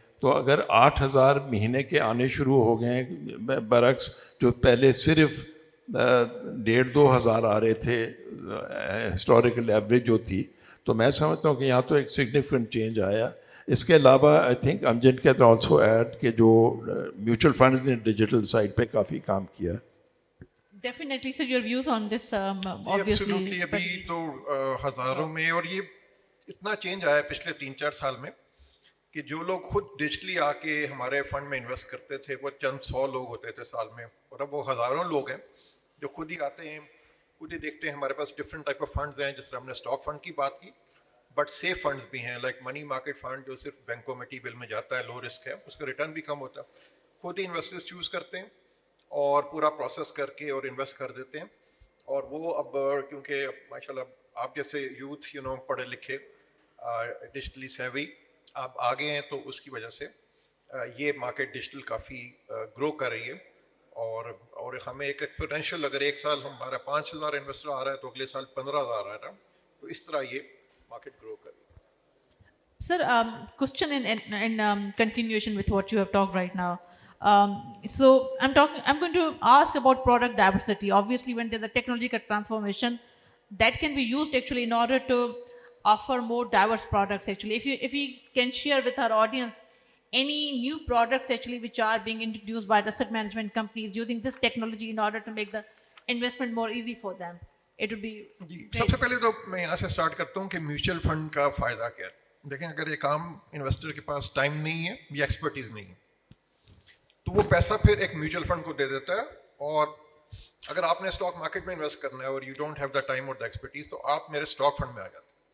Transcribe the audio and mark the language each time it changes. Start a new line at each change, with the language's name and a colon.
Urdu: تو اگر 8,000 مہینے کے آنے شروع ہو گئے ہیں, برعکس جو پہلے صرف $1,500-2,000 آ رہے تھے ہسٹوریکل ایوریج جو تھی. تو میں سمجھتا ہوں کہ یہاں تو ایک سگنیفیکنٹ چینج آیا. اس کے علاوہ
English: I think Amjad can also add
Urdu: کہ جو میوچل فنڈز نے ڈیجیٹل سائٹ پہ کافی کام کیا.
English: Definitely, sir, your views on this, obviously. Absolutely.
Urdu: ابھی تو ہزاروں میں, اور یہ اتنا چینج آیا پچھلے 3-4 سال میں کہ جو لوگ خود ڈیجیٹلی آ کے ہمارے فنڈ میں انویسٹ کرتے تھے وہ چند 100 لوگ ہوتے تھے سال میں, اور اب وہ ہزاروں لوگ ہیں جو خود ہی آتے ہیں, خود ہی دیکھتے ہیں. ہمارے پاس ڈفرینٹ ٹائپ آف فنڈز ہیں, جس طرح ہم نے اسٹاک فنڈ کی بات کی, بٹ سیف فنڈز بھی ہیں لائک منی مارکیٹ فنڈ جو صرف بینکوں میں ٹی بل میں جاتا ہے, لو رسک ہے, اس کا ریٹرن بھی کم ہوتا ہے. خود ہی انویسٹرز چوز کرتے ہیں اور پورا پروسیس کر کے اور انویسٹ کر دیتے ہیں. اور وہ اب کیونکہ ماشاء اللہ آپ جیسے یوتھ پڑھے لکھے ڈیجیٹلی سیوی آپ آگے ہیں, تو اس کی وجہ سے یہ مارکیٹ ڈیجیٹل کافی گرو کر رہی ہے. اور ہمیں ایک ایکسپونینشیل, اگر ایک سال ہمارا 5,000 انویسٹر آ رہا ہے تو اگلے سال 15,000 آ رہا ہے, تو اس طرح یہ مارکیٹ گرو کر رہی ہے.
English: Sir, question in continuation with what you have talked right now. So I'm going to ask about product diversity. Obviously, when there's a technological transformation, that can be used actually in order to offer more diverse products. Actually, if you can share with our audience any new products actually which are being introduced by the asset management companies using this technology in order to make the investment more easy for them, it would be
Urdu: جی,
English: great.
Urdu: سب سے پہلے تو میں یہاں سے start کرتا ہوں کہ mutual fund کا فائدہ کیا ہے. دیکھیں, اگر ایک عام انویسٹر کے پاس ٹائم نہیں ہے یا ایکسپرٹیز نہیں ہے تو وہ پیسہ پھر ایک میوچل فنڈ کو دے دیتا ہے. اور اگر آپ نے اسٹاک مارکیٹ میں انویسٹ کرنا ہے اور
English: you don't have the time
Urdu: اور دا ایکسپرٹیز, تو آپ میرے اسٹاک فنڈ میں آ جاتے ہیں.